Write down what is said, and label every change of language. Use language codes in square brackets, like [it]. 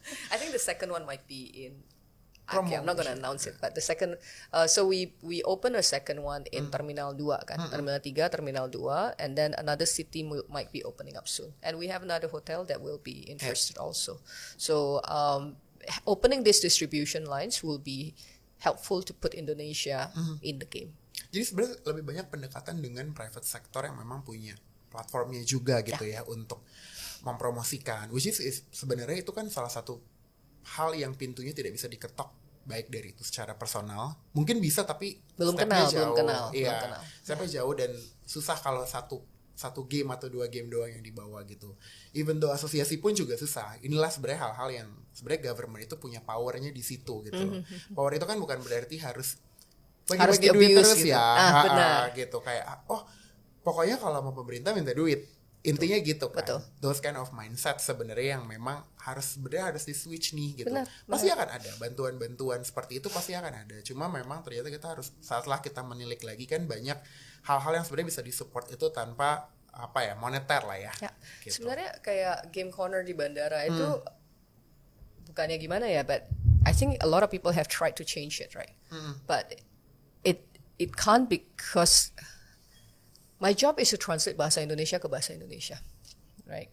[en] I think the second one might be in. Okay, I'm not going to announce it, but the second, so we open a second one in Terminal 2 kan, Terminal 3, Terminal 2, and then another city might be opening up soon, and we have another hotel that will be interested also. So opening these distribution lines will be helpful to put Indonesia in the game. [id] Jadi sebenarnya lebih banyak pendekatan dengan private sector yang memang punya platformnya juga gitu ya untuk mempromosikan, [en] which is [id] sebenarnya itu kan salah satu hal yang pintunya tidak bisa diketok baik dari itu secara personal. Mungkin bisa tapi belum kenal. Stepnya jauh dan susah kalau satu game atau 2 game doang yang dibawa gitu. [en] Even though [id] asosiasi pun juga susah. Inilah sebenarnya hal-hal yang sebenarnya government itu punya powernya di situ gitu. Power itu kan bukan berarti harus bagi duit terus gitu. Benar. Gitu kayak pokoknya kalau mau pemerintah minta duit. Intinya gitu kan. Betul. [en] Those kind of mindset [id] sebenarnya yang memang harus di switch nih gitu. Benar. Pasti akan ada bantuan-bantuan seperti itu, pasti akan ada. Cuma memang ternyata kita harus setelah kita menilik lagi kan banyak hal-hal yang sebenarnya bisa disupport itu tanpa moneter lah ya. Gitu. Sebenarnya kayak game corner di bandara itu bukannya gimana ya, [en] but I think a lot of people have tried to change it, right? But it can't, because my job is to translate bahasa Indonesia [id] ke [en] bahasa Indonesia, right?